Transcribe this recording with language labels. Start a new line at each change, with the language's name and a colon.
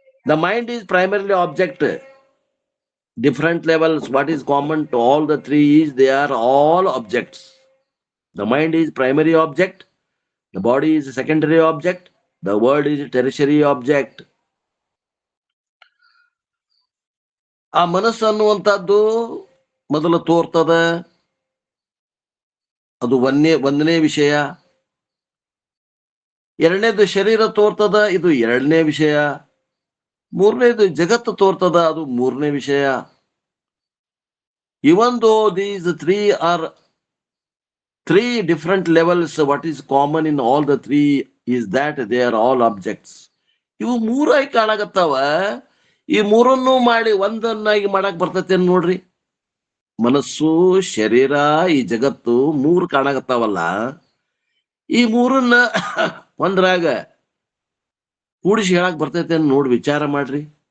English: The mind is primarily object. Different levels. What is common to all the three is they are all objects. The mind is primary object. The body is secondary object. The world is tertiary object.
Kannada: ಆ ಮನಸ್ಸು ಅನ್ನುವಂಥದ್ದು ಮೊದಲು ತೋರ್ತದ, ಅದು ಒಂದನೇ ವಿಷಯ. ಎರಡನೇದು ಶರೀರ ತೋರ್ತದ, ಇದು ಎರಡನೇ ವಿಷಯ. ಮೂರನೇದು ಜಗತ್ತು ತೋರ್ತದ, ಅದು ಮೂರನೇ ವಿಷಯ.
English: Even though these are three different levels, what is common in all the three is that they are all objects.
Kannada: ಇವು ಮೂರಾಗಿ ಕಾಣಕತ್ತಾವ. ಈ ಮೂರನ್ನು ಮಾಡಿ ಒಂದನ್ನಾಗಿ ಮಾಡಕ್ ಬರ್ತೈತೆ ನೋಡ್ರಿ. ಮನಸ್ಸು, ಶರೀರ, ಈ ಜಗತ್ತು ಮೂರು ಕಾಣಕತ್ತಾವಲ್ಲ, ಈ ಮೂರನ್ನ ಒಂದ್ರಾಗ ಕೂಡಿಸಿ ಹೇಳಕ್ ಬರ್ತೈತೆ ನೋಡಿ ವಿಚಾರ ಮಾಡ್ರಿ.